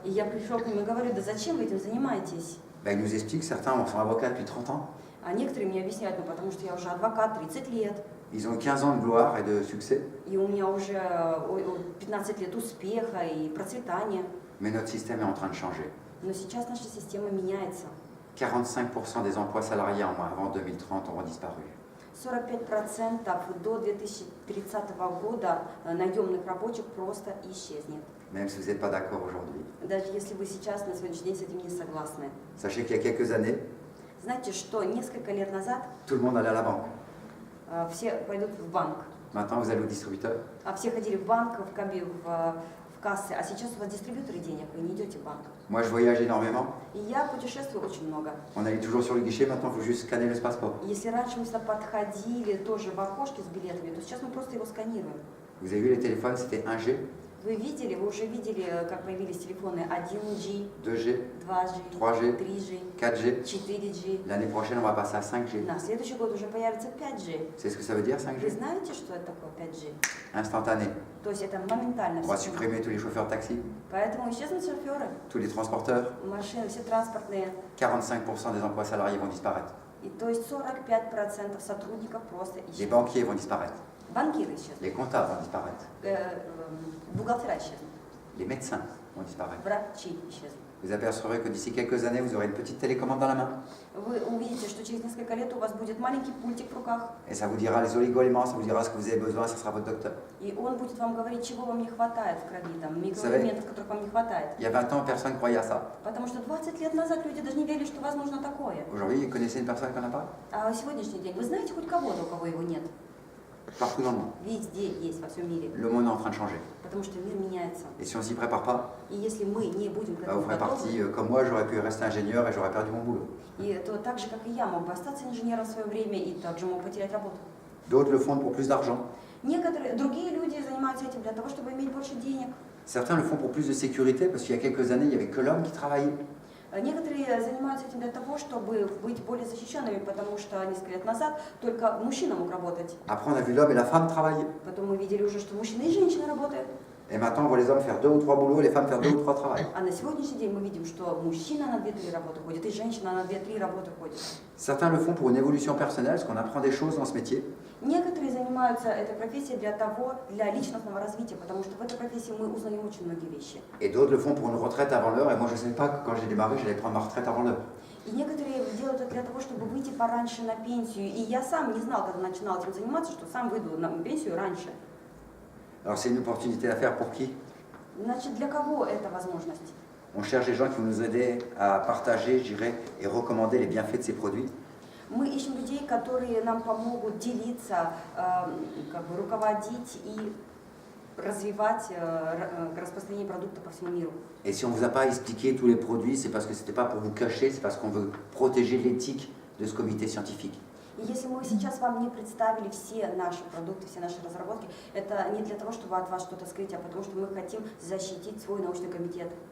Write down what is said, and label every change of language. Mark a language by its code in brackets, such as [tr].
[ru] И я пришел к ним и говорю, да зачем вы этим занимаетесь? [fr] Ben, ils nous expliquent, certains sont avocats depuis 30 ans. [ru] А некоторые мне объясняют, ну потому что я уже адвокат, 30 лет, [fr] Ils ont 15 ans de gloire et de succès, [ru] и у меня уже 15 лет успеха и процветания. [fr] mais notre système est en train de changer. [ru] Но сейчас наша система меняется. [fr] 45% des emplois salariés en moins avant 2030 auront disparu. [ru] 45% до 2030 года наемных рабочих просто исчезнет. [fr] Même si vous n'êtes pas d'accord aujourd'hui. [ru] Даже если вы сейчас на сегодняшний день с этим не согласны. [fr] Sachez qu'il y a quelques années, [ru] Знаете, что несколько лет назад [fr] tout le monde allait à la banque. [ru] все пойдут в банк. [fr] Maintenant, vous allez au distributeur. [ru] А все ходили в банк, в кассы, а сейчас у вас дистрибьюторы денег, вы не идете в банк. [fr] Moi, je voyage énormément. [ru] И я путешествую очень много. [fr] On allait toujours sur le guichet, maintenant, il faut juste scanner le passeport. [ru] Если раньше мы сюда подходили тоже в окошке с билетами, то сейчас мы просто его сканируем. [fr] Vous avez vu les téléphones, c'était 1G, [ru] Вы видели, вы уже видели, как появились телефоны 1G, [fr] 2G, [ru] 2G, [fr] 3G, [ru] 3G, [fr] 4G. [ru] 4G. [fr] L'année prochaine, on va passer à 5G. [ru] На следующий год уже появится 5G. [fr] C'est ce que ça veut dire, [ru] Вы [fr] 5G? [ru] знаете, что это такое 5G? [fr] Instantané. [ru] То есть это моментально. [fr] On va [ru] всё. [fr] supprimer tous les chauffeurs de taxi, [ru] Поэтому исчезнут шоферы, [fr] tous les transporteurs. [ru] машины, все транспортные. [fr] 45% des emplois salariés vont disparaître. [ru] И то есть 45% сотрудников просто [fr] Les [ru] исчезнут. [fr] banquiers vont disparaître. [ru] Банкиры исчезнут. [fr] Les comptables vont disparaître. [ru] Бухгалтера исчезнут. [fr] Les médecins vont disparaître. [ru] Врачи исчезнут. [fr] Vous apercevrez que d'ici quelques années, vous aurez une petite télécommande dans la main. [ru] Вы увидите, что через несколько лет у вас будет маленький пультик в руках, [fr] Et ça vous dira les oligo-éléments, ça vous dira ce que vous avez besoin, ça sera votre docteur. [ru] и он будет вам говорить, чего вам не хватает в крови, там, микроэлементов, которых вам не хватает. [fr] Il y a 20 ans, personne ne croyait à ça. [ru] Потому что 20 лет назад люди даже не верили, что возможно такое. [fr] Aujourd'hui, vous connaissez une personne qui n'en a pas? [ru] А сегодняшний день, вы знаете хоть кого-то, у кого его нет? [fr] Partout dans le monde. [ru] Везде есть, во всем мире. [fr] Le monde est en train de changer. [ru] Потому что мир меняется. [fr] Et si on s'y prépare pas, [ru] И если мы не будем к [fr] bah, vous [ru] этому [fr] ferez partie, [ru] готовы, [fr] comme moi, j'aurais pu rester ingénieur et j'aurais perdu mon boulot. [ru] и то так же, как и я, мог бы остаться инженером в свое время и также мог потерять работу. [fr] D'autres le font pour plus d'argent. [ru] Некоторые другие люди занимаются этим для того, чтобы иметь больше денег. [fr] Certains le font pour plus de sécurité, parce qu'il y a quelques années, il n'y avait que l'homme qui travaillait. [ru] Некоторые занимаются этим для того, чтобы быть более защищенными, потому что несколько лет назад только мужчина мог работать. [fr] Après, on a vu l'homme et la femme travailler. [ru] Потом мы видели уже, что мужчины и женщины работают. [fr] Et maintenant, on voit les hommes faire 2 ou 3 boulots, les femmes faire 2 ou 3 travails. [ru] А на сегодняшний день мы видим, что мужчина на 2-3 работы ходит, и женщина на 2-3 работы ходит. [fr] Certains le font pour une évolution personnelle, parce qu'on apprend des choses dans ce métier. [ru] Некоторые занимаются этой профессией для личностного развития, потому что в этой профессии мы узнаем очень многие вещи. [fr] Et d'autres le font pour une retraite avant l'heure. Et moi, je ne savais pas que quand j'ai démarré, j'allais prendre ma retraite avant l'heure. [ru] И некоторые делают это для того, чтобы выйти пораньше на пенсию. И я сам не знал, когда начинал этим заниматься, что сам выйду на пенсию раньше. [fr] Alors, c'est une opportunité à faire pour qui? [ru] Значит, для кого это возможность? [fr] On cherche des gens qui vont nous aider à partager, je dirais, et recommander les bienfaits de ces produits. [ru] Мы ищем людей, которые нам помогут делиться, руководить и развивать распространение продукта по всему миру. [fr] Et si on ne vous a pas expliqué tous les produits, c'est parce que ce n'était pas pour vous cacher, c'est parce qu'on veut protéger l'éthique de ce comité scientifique. [ru] И если мы сейчас вам не представили все наши продукты, все наши разработки, это не для того, чтобы от вас что-то скрыть, а потому что мы хотим защитить свой научный комитет.